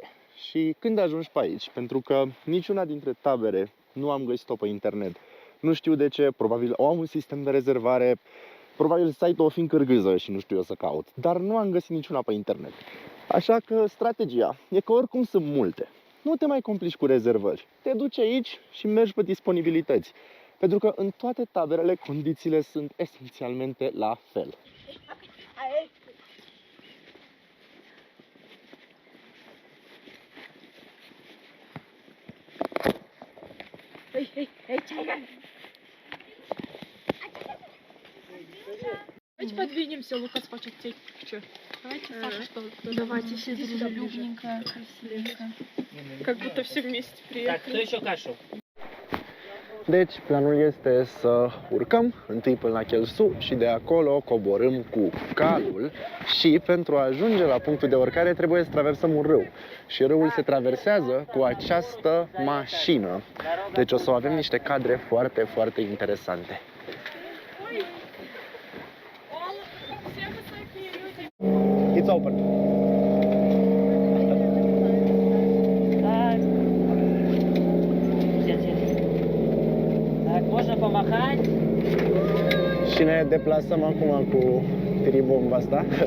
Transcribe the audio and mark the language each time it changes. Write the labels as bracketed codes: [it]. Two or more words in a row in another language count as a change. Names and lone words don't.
[ro] Și când ajungi pe aici, pentru că niciuna dintre tabere nu am găsit-o pe internet, nu știu de ce, probabil au un sistem de rezervare, probabil site-ul o fi în cârgâză și nu știu eu să caut, dar nu am găsit niciuna pe internet. Așa că strategia e că oricum sunt multe. Nu te mai complici cu rezervări. Te duci aici și mergi pe disponibilități. Pentru că în toate taberele condițiile sunt esențialmente la fel. [ru] Давайте подвинемся, Лукас хочет течь. Давайте, Саша, что ли? Давайте все дружелюбненько, красивенько. Как будто все вместе Так, приехали. кто еще кашу? [ro] Deci, planul este să urcăm întâi până la Kielsu și de acolo coborâm cu calul și pentru a ajunge la punctul de urcare trebuie să traversăm un râu. Și râul se traversează cu această mașină. Deci o să avem niște cadre foarte, foarte interesante. [en] It's open. [ru] Так. Так, можно помахать? [ro] Și ne deplasăm acum cu tribomba asta.